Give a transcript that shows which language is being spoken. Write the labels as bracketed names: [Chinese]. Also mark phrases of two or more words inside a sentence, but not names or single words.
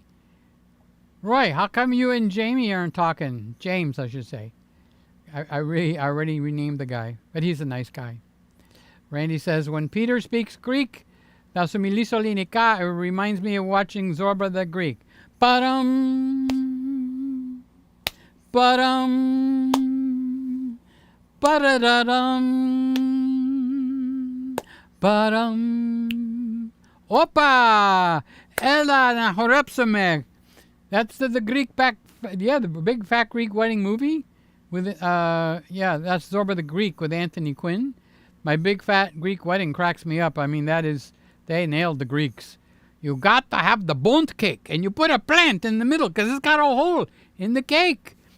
[English] Roy, how come you and Jamie aren't talking? James, I should say. I already renamed the guy, but he's a nice guy. Randy says, when Peter speaks Greek, it reminds me of watching Zorba the Greek. Ba-dum, ba-dum, ba-da-da-dum, ba-dum. [Greek] Όπα! Έλα να χορέψαμε. [English] That's the Greek the big fat Greek wedding movie. With that's Zorba the Greek with Anthony Quinn. My big fat Greek wedding cracks me up. I mean, they nailed the Greeks. You got to have the burnt cake, and you put a plant in the middle because it's got a hole in the cake.